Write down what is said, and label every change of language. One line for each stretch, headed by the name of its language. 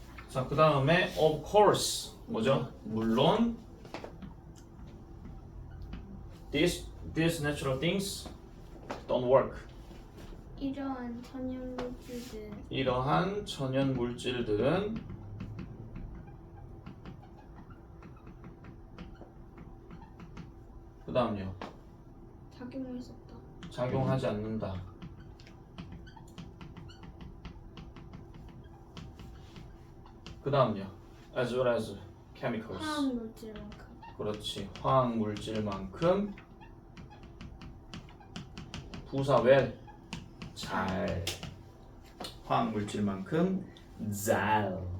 Korean: 자, 그 다음에 of course 뭐죠? 물론
English: these natural things don't work.
Korean: 이러한 천연물질들 이러한 천연 물질들은 그 다음요 작용할 수 없다. 작용하지 않는다. 그 다음요
English: as well as chemicals.
Korean: 화학물질만큼. 그렇지, 화학 물질만큼 부사 well 잘. 화학 물질만큼 잘.